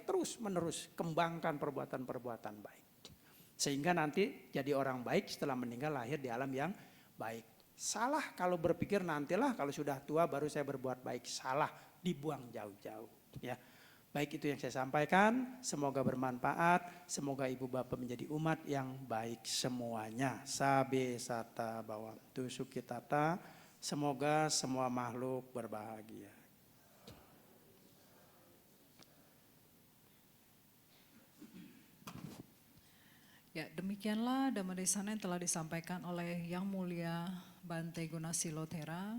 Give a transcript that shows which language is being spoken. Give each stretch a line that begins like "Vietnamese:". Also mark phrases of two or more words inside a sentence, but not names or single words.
Indonesian: Terus menerus kembangkan perbuatan-perbuatan baik. Sehingga nanti jadi orang baik setelah meninggal lahir di alam yang baik. Salah kalau berpikir nantilah kalau sudah tua baru saya berbuat baik. Salah, dibuang jauh-jauh. Ya. Baik itu yang saya sampaikan, semoga bermanfaat, semoga Ibu Bapak menjadi umat yang baik semuanya.
Pali: Sabe sata bawam tu sukitata,
Indonesian: semoga semua makhluk berbahagia. Ya, demikianlah Dhammadesana yang telah disampaikan oleh Yang Mulia Bante Gunasilo Thera.